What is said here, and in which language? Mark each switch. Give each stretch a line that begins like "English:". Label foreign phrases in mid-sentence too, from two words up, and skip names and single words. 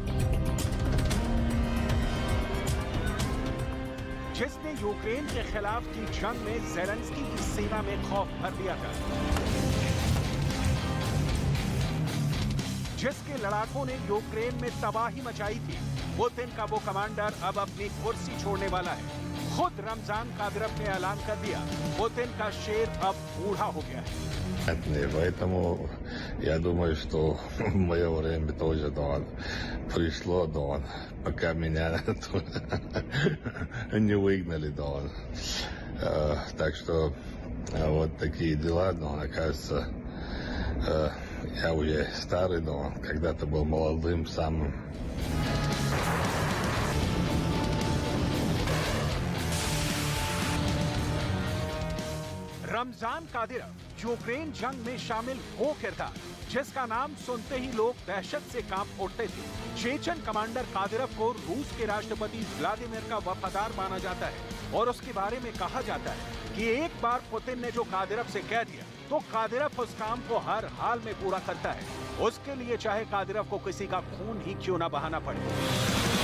Hindi: जिसने यूक्रेन के खिलाफ की जंग में ज़ेलेंस्की की सेना में खौफ भर दिया था, जिसके लड़ाकों ने यूक्रेन में तबाही मचाई थी। पुतिन का वो कमांडर अब अपनी कुर्सी छोड़ने वाला है। खुद रमजान कादिरोव ने ऐलान कर दिया, पुतिन का शेर अब बूढ़ा हो गया है।
Russian: Поэтому я думаю, что мое время тоже пришло, пока меня не выгнали. Так что вот такие дела, оказывается, я уже старый, когда-то был молодым самым.
Hindi: रमजान कादिरोव यूक्रेन जंग में शामिल वो किरदार जिसका नाम सुनते ही लोग दहशत से कांप उठते थे। चेचन कमांडर कादिरोव को रूस के राष्ट्रपति व्लादिमीर का वफादार माना जाता है और उसके बारे में कहा जाता है कि एक बार पुतिन ने जो कादिरोव से कह दिया तो कादिरोव उस काम को हर हाल में पूरा करता है, उसके लिए चाहे कादिरोव को किसी का खून ही क्यों ना बहाना पड़े।